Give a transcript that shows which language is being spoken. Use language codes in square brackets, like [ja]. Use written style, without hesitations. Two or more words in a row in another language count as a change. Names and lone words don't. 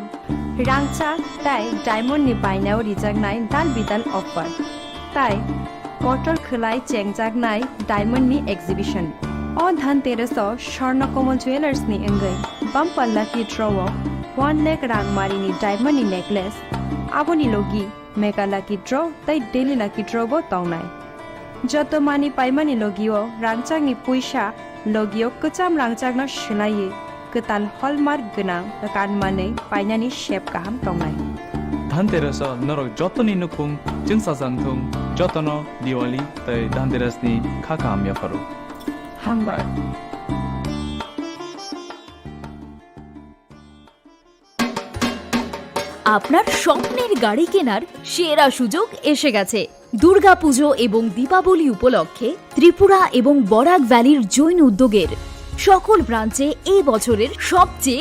[brx] रांचा ताई डायमंड नि बायनायाव रिजार्टनाय दान बिदान अफर ताई कटल खोलाय चेंगजागनाय डायमंड नि एक्जिबिशन अ धनतेरसआव स्वर्णकमल ज्वेलर्स नि अंगै [en] bumper lucky [brx] ड्रॉव 1 लाख रांगमारिनि डायमंड नेकलेस आबोनि लोगी [en] mega lucky draw [brx] ताई [en] daily lucky draw [brx] बो तौनाय जत मानि पाइमानि लोगियो रांचांगनि पैसा लोगियो कचाम रांचांगना सुनाये कताल हलमार्क गोनां कानमानै पाइनानि शेप गाहाम तौनाय धनतेरस नरक जतनि नुखुं जों साजांथुं जतन दिवाली ताई धनतेरसनि खाका आमिया फारो हामबाय [bn] আপনার স্বপ্নের গাড়ি কেনার সেরা সুযোগ এসে গেছে দুর্গাপুজো এবং দীপাবলি উপলক্ষে ত্রিপুরা এবং বরাক ভ্যালির জৈন উদ্যোগের সকল ব্রাঞ্চে এই বছরের সবচেয়ে